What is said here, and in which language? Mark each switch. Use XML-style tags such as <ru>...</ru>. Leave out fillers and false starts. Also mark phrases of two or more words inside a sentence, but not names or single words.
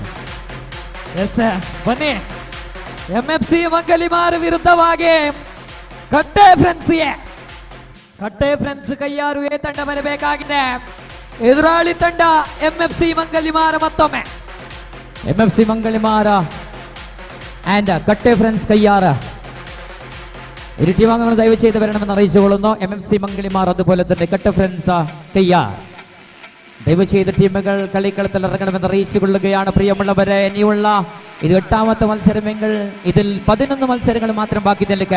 <kn>ಬನ್ನಿ, MFC ಮಂಗಲಿಮಾರ್ ವಿರುದ್ಧವಾಗಿ ಕಟ್ಟೆ ಫ್ರೆಂಡ್ಸ್ ಕೈಯಾರು ಎ ತಂಡ ಬರಬೇಕಾಗಿದೆ. ಎದುರಾಳಿ ತಂಡ MFC ಮಂಗಲಿಮಾರ. ಮತ್ತೊಮ್ಮೆ</kn> <ml>MFC ಮಂಗಲಿಮಾರ ആൻഡ് കട്ടെ ഫ്രണ്ട്സ് കയ്യാറ് ഇരു ടീമംഗങ്ങൾ ദയവ് ചെയ്ത് വരണമെന്ന് അറിയിച്ചുകൊള്ളുന്നു. MFC മംഗലിമാർ അതുപോലെ തന്നെ കട്ടെ ഫ്രണ്ട്സ് കയ്യാർ ദയവ് ചെയ്ത് ടീമുകൾ കളിക്കളത്തിൽ ഇറങ്ങണമെന്ന് അറിയിച്ചുകൊള്ളുകയാണ്. പ്രിയമുള്ളവരെ, ഇനിയുള്ള ഇത് 8ാമത്തെ മത്സരമെങ്കിൽ ഇതിൽ 11 മത്സരങ്ങൾ മാത്രം ബാക്കി നിൽക്കെ.</ml>